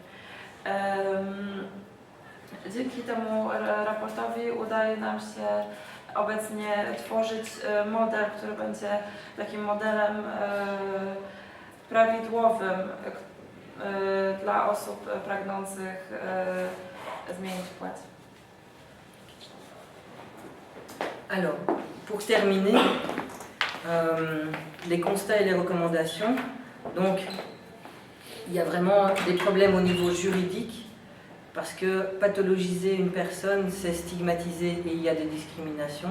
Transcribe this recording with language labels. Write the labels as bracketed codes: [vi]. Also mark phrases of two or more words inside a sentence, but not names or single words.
[pl] Dzięki temu raportowi udaje nam się obecnie tworzyć model, który będzie takim modelem prawidłowym dla osób pragnących zmienić płeć. [fr] Alors, pour terminer, les constats et les recommandations. Donc, il y a vraiment des problèmes au niveau juridique, parce que pathologiser une personne, c'est stigmatiser et il y a des discriminations.